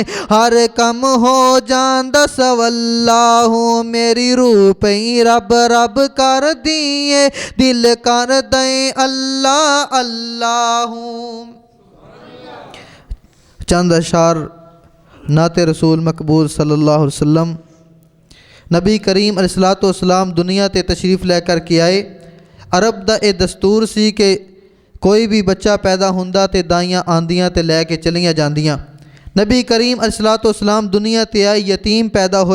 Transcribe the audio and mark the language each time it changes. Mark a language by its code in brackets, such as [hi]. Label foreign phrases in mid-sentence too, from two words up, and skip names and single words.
[pa] ہر کم ہو جاندا سولا ہوں. میری روح پئی رب رب کر دی اے، دل کردا اللہ اللہ ہو. [ur] چند اشعار نعت رسول مقبول [ar] صلى الله عليه وسلم. [pa] نبی کریم [ar] عليه الصلاة والسلام [pa] دنیا تے تشریف لے کر کے آئے. عرب دا یہ دستور سی کہ کوئی بھی بچہ پیدا ہوندا تے دائیاں آندیاں تے لے کے چلیاں جاندیاں. نبی کریم [ar] عليه الصلاة والسلام [pa] دنیا تے آئے، یتیم پیدا ہوئے.